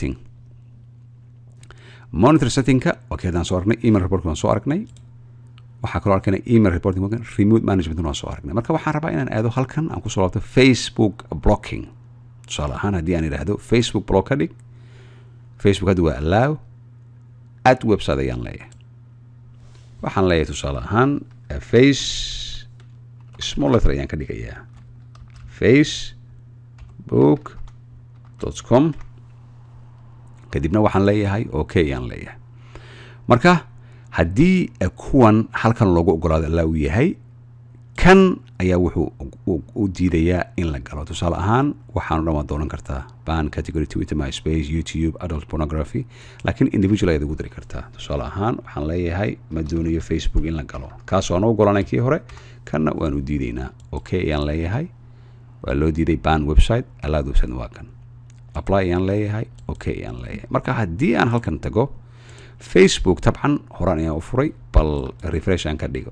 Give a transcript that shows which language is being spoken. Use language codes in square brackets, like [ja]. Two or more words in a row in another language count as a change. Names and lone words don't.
[so] settingka okay haddaan soo aragnay [en] email reporting [so] waan soo aragnay waxaa kaloo arkanay [en] email reporting remote management [so] waan soo aragnay marka waxaan rabaa inaan aado halkan aan kusoo laabto Facebook blocking tusaale ahaan haddii aan idhaahdo Facebook block ka dhig Facebook hadda waa [en] allow at website [so] ayaan leeyahay waxaan leeyahay tusaale ahaan face [en] small letter [so] ayaan ka dhigayaa facebook.com kadibna waxaan leeyahay okay ayaan leeyahay marka haddii kuwan halkan loogu ogolaado allaa uu yahay kan ayaa wuxuu u diidayaa in la galo tusaale ahaan waxaanu dhan waad doonan kartaa [en] ban category [so] Twitter MySpace YouTube [en] adult pornography [so] laakiin individual ayaad ugu dari kartaa tusaale ahaan waxaan leeyahay ma doonayo Facebook in la galo kaasoo aan u ogolanay kii hore kanna waan u diidaynaa okay ayaan leeyahay waa loo diiday [en] ban website allowed website [so] waa kan apply ayaan leeyahay okay ayaan leeyahay marka haddii aan halkan tago Facebook tabcan horaan ayaan u furay bal refresh aan ka dhigo